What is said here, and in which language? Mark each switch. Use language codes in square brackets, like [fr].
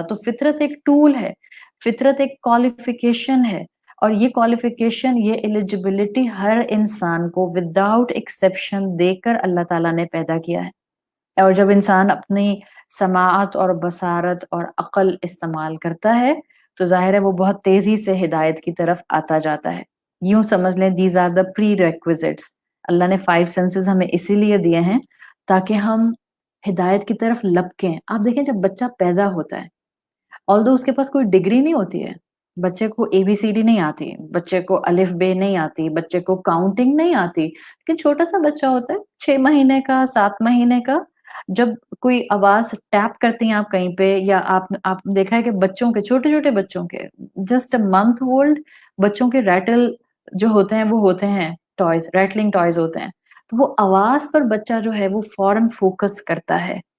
[ur] تو فطرت ایک ٹول ہے، فطرت ایک کوالیفیکیشن ہے، اور یہ کوالیفیکیشن، یہ ایلیجیبلٹی ہر انسان کو [en] without exception [ur] دے کر اللہ تعالیٰ نے پیدا کیا ہے. اور جب انسان اپنی سماعت اور بصارت اور عقل استعمال کرتا ہے تو ظاہر ہے وہ بہت تیزی سے ہدایت کی طرف آتا جاتا ہے. یوں سمجھ لیں [en] These are the prerequisites. [ur] اللہ نے 5 سینسز ہمیں اسی لیے دیے ہیں تاکہ ہم ہدایت کی طرف لپکیں. آپ دیکھیں جب بچہ پیدا ہوتا ہے آلدو اس کے پاس کوئی ڈگری نہیں ہوتی ہے، بچے کو اے بی سی ڈی نہیں آتی، بچے کو الف بے نہیں آتی، بچے کو کاؤنٹنگ نہیں آتی، لیکن چھوٹا سا بچہ ہوتا ہے 6 مہینے کا، 7 مہینے کا، جب کوئی آواز ٹیپ کرتی ہیں آپ کہیں پہ، یا آپ دیکھا ہے کہ بچوں کے چھوٹے چھوٹے بچوں کے [en] just month old [ur] بچوں کے ریٹل جو ہوتے ہیں وہ ہوتے ہیں ٹوائز، [en] rattling toys [ur] ہوتے ہیں، تو وہ آواز پر بچہ جو ہے وہ فوراً فوکس کرتا ہے.